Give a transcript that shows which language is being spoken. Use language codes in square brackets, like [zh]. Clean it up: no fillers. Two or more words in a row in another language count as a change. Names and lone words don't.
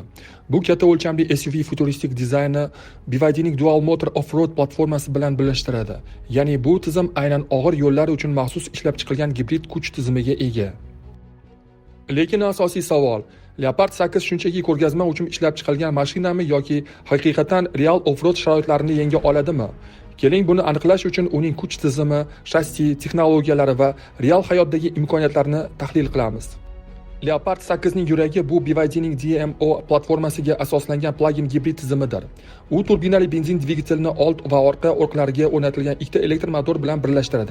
[uz] Bu katta o'lchamli SUV futuristik dizayni BYDning Dual Motor Off-Road platformasi bilan birlashtiradi. Ya'ni bu tizim aynan og'ir yo'llar uchun maxsus ishlab chiqilgan gibrid kuch tizimiga ega. Lekin asosiy savol: Leopard 8 shunchaki ko'rgazma uchun ishlab chiqilgan mashinami yoki haqiqatan real off-road sharoitlarini yenga oladimi? Keling, buni aniqlash uchun uning kuch tizimi, shassi, texnologiyalari va real hayotdagi imkoniyatlarini tahlil qilamiz. Leopard 8 ning yuragi bu BYDning DMO platformasiga asoslangan plug-in gibrid tizimidir. U turbinali benzin dvigatelini old va orqa o'rqlariga o'rnatilgan ikkita elektr motor bilan birlashtiradi.